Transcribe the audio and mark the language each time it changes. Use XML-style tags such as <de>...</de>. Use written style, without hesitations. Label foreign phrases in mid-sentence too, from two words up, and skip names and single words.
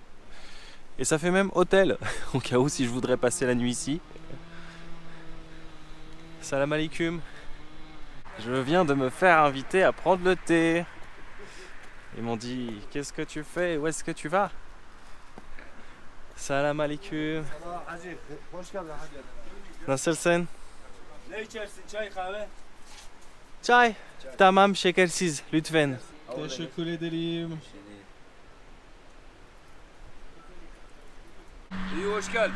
<fr>Et ça fait même hôtel, au cas où si je voudrais passer la nuit ici.</fr> <ar>Salam alaikum.</ar> <fr>Je viens de me faire inviter à prendre le thé. Ils m'ont dit, qu'est-ce que tu fais? Où est-ce que tu vas?</fr> <ar>Salam alaikum.</ar> <tr>Hacı, hoş geldin hacı. Nasılsın? Ne içersin? Çay, kahve? Çay. Tamam, şekersiz lütfen. Teşekkür ederim. İyi hoş geldin.</tr>